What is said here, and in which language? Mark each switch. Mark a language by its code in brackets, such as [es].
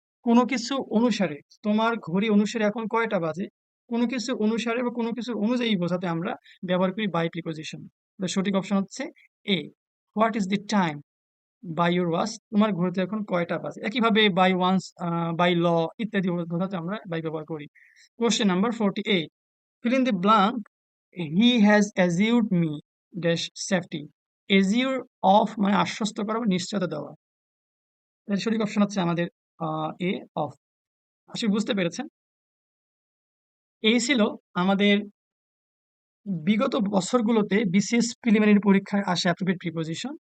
[bn] কোনো কিছু অনুসারে, তোমার ঘড়ি অনুসারে এখন কয়টা বাজে? কোনো কিছু অনুসারে বা কোনো কিছু অনুযায়ী বোঝাতে আমরা ব্যবহার করি বাই প্রিপোজিশন। সঠিক অপশন হচ্ছে এ, [en] what is the time by your watch, [bn] তোমার ঘড়িতে এখন কয়টা বাজে। একইভাবে বাই ওয়ান্স, বাই ল ইত্যাদি বোঝাতে আমরা বাই ব্যবহার করি। [en] Question number 48, fill in the blank, he has assured me dash safety. [bn] assure of মানে আশ্বস্ত করা বা নিশ্চয়তা দেওয়া। এর সঠিক অপশন হচ্ছে আমাদের এ, অফ। আশা করি বুঝতে পেরেছেন। এই ছিল আমাদের বিগত বছরগুলোতে বিসিএস প্রিলিমিনারি পরীক্ষায় আসা অ্যাপ্রোপ্রিয়েট প্রিপোজিশন।